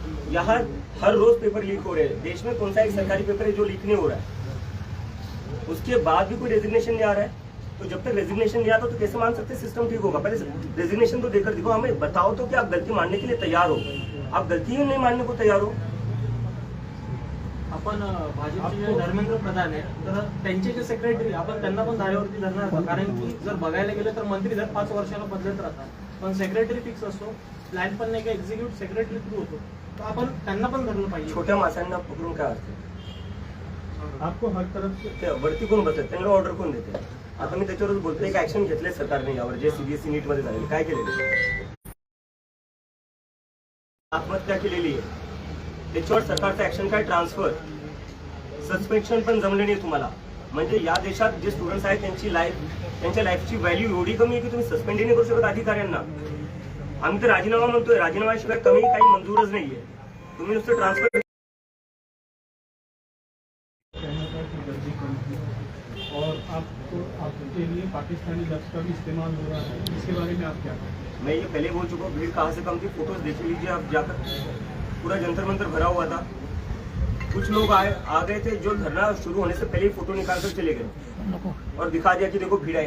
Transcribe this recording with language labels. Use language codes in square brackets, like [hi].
[hi] यहाँ हर रोज paper leak हो रहे हैं. देश में कौन सा एक सरकारी पेपर है जो लीक नहीं हो रहा है? उसके बाद भी कोई रेजिग्नेशन नहीं आ रहा है. तो जब तक रेजिग्नेशन नहीं आता तो कैसे मान सकते सिस्टम ठीक होगा? पहले रेजिग्नेशन तो देकर दिखो, हमें बताओ तो कि आप गलती मानने के लिए तैयार हो. आप गलती ही नहीं मानने को तैयार हो. [mr] आपण भाजपचे जे धर्मेंद्र प्रधान आहे तर त्यांचे जे सेक्रेटरी आपण त्यांना पण धारेवरती धरणार का? कारण की जर बघायला गेलं तर मंत्री दर 5 वर्षाला बदलत राहतात, पण सेक्रेटरी फिक्स असतो. प्लॅन पण नाही का एक्झिक्युटिव्ह सेक्रेटरी थ्रू होतो, तर आपण त्यांना पण धरलं पाहिजे. छोट्या माणसांना पकडून काय असतं? [hi] आपको हर तरफ से [mr] ते वरती कोण बसतात, त्यांना ऑर्डर कोण देते? आता मी त्याच्यावरच बोलतोय की ऍक्शन घेतले सरकारने यावर, जे सीबीएसई नीट मध्ये झालेले काय केलेले? आत्महत्या केलेली आहे, त्याच्यावर सरकारचं ऍक्शन काय? ट्रान्सफर, सस्पेन्शन पण जमले नाही तुम्हाला. म्हणजे या देशात जे स्टुडंट्स आहेत त्यांच्या लाईफची व्हॅल्यू एवढी कमी आहे की तुम्ही सस्पेंड नाही करू शकत अधिकाऱ्यांना. आम्ही तर राजीनामा म्हणतोय, राजीनाम्याशिवाय कमी काही मंजूरच नाहीये. तुम्ही नुसतं ट्रान्सफर. [hi] और आपके लिए पाकिस्तानी लफ्ज का भी इस्तेमाल हो रहा है, इसके बारे में आप क्या कहें? मैं ये पहले बोल चुका हूँ, भीड़ कहाँ से कम थी, फोटोज देख लीजिए आप जाकर. पूरा जंतर मंतर भरा हुआ था. कुछ लोग आ गए थे जो धरना शुरू होने से पहले ही फोटो निकाल कर चले गए और दिखा दिया कि देखो भीड़ आई.